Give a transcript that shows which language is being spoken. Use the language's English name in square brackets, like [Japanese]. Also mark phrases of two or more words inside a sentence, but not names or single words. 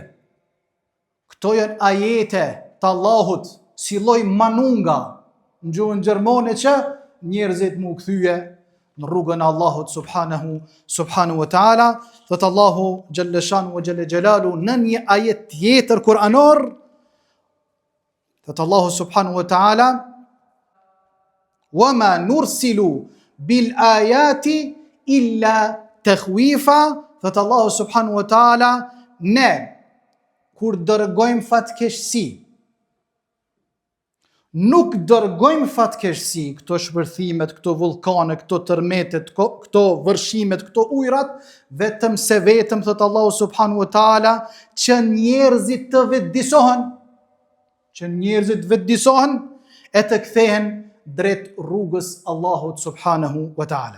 [Albanian] Këto janë ajete të Allahut, si lloj manunga në gjuhën gjermane që njerëzit mu kthye në rrugën e Allahut [Arabic] سبحانه وتعالى. [Albanian] Thot Allahu [Arabic] جل شأنه وجل جلاله [Albanian] në një ajet tjetër kuranor, thot Allahu [Arabic] سبحانه وتعالى: "وما نرسل بالآيات إلا تخويفا", [Albanian] thot Allahu [Arabic] سبحانه وتعالى, [Albanian] ne kur dërgojmë fatkeqësi, nuk dërgojmë fatkeqësi, këto shpërthimet, këto vullkane, këto tërmetet, këto vërshimet, këto ujrat, vetëm se vetëm, thot Allahu [Arabic] سبحانه وتعالى, [Albanian] që njerëzit të vetëdisohen, e të kthehen drejt rrugës Allahut [Arabic] سبحانه وتعالى.